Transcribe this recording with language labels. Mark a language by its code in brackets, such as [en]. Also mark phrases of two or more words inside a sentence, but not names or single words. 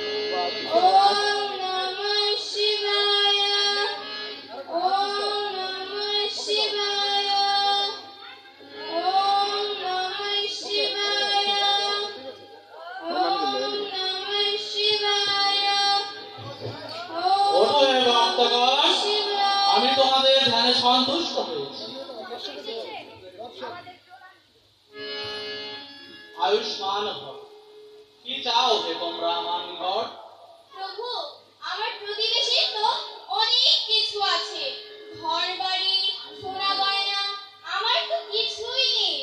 [sa] ওম নমঃ শিবায়। ওম নমঃ শিবায়। ওম নমঃ শিবায়। ওম নমঃ শিবায়। [bn] ওঠো হে ভক্তগণ, আমি তোমাদের ধ্যানে সন্তুষ্ট হয়েছি। আয়ুষ্মান ভব। কি চাও হে তোমরা আমার নিকট? প্রভু, আমার প্রতিবেশীর তো অনেক কিছু আছে, ঘর বাড়ি, সোনা গয়না, আমার তো কিছুই নেই।